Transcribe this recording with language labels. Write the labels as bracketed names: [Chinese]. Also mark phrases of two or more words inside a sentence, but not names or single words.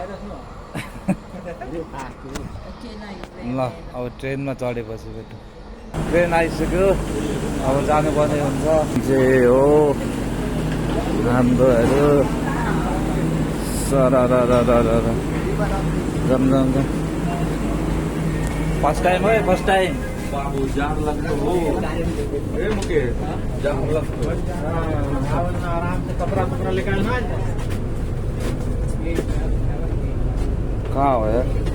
[Nepali] ल अब ट्रेनमा चढेपछि बेटा ट्रेन आइसक्यो अब जानुपर्ने हुन्छ जे हो हाम्रोहरू [English] first time [Nepali] है [English] first time [Hindi] बाबू जाम लगतो हो ए मुकेश जाम लगतो आराम से कपड़ा कपड़ा निकालना है कहाँ हो यार